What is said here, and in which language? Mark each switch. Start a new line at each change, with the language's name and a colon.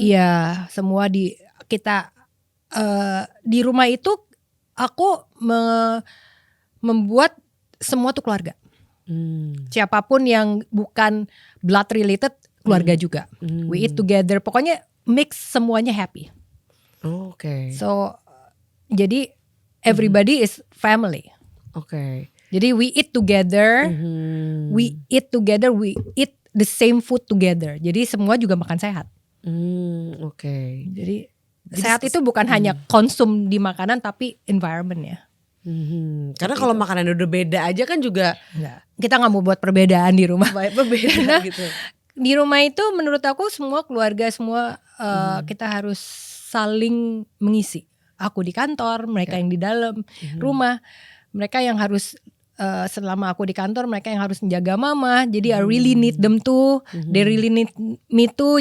Indonesian: Iya, semua kita di rumah itu aku membuat semua tuh keluarga. Siapapun yang bukan blood related, keluarga juga.
English: We eat together.
Indonesian: Pokoknya mix semuanya happy. Oke.
English: So jadi everybody is family.
Indonesian: Oke.
English: Jadi we eat together. We eat together. We eat the same food together.
Indonesian: Jadi semua juga makan sehat. Oke. Jadi sehat itu bukan hanya konsum di makanan, tapi environment ya. Karena kalau makanan udah beda aja kan juga kita nggak mau buat perbedaan di rumah. Berbeda gitu. Di rumah itu menurut aku semua keluarga semua kita harus saling mengisi. Aku di kantor, mereka yang di dalam rumah, mereka yang harus selama aku di kantor, mereka yang harus menjaga mama.
English: Jadi I really need them too, they really need me too.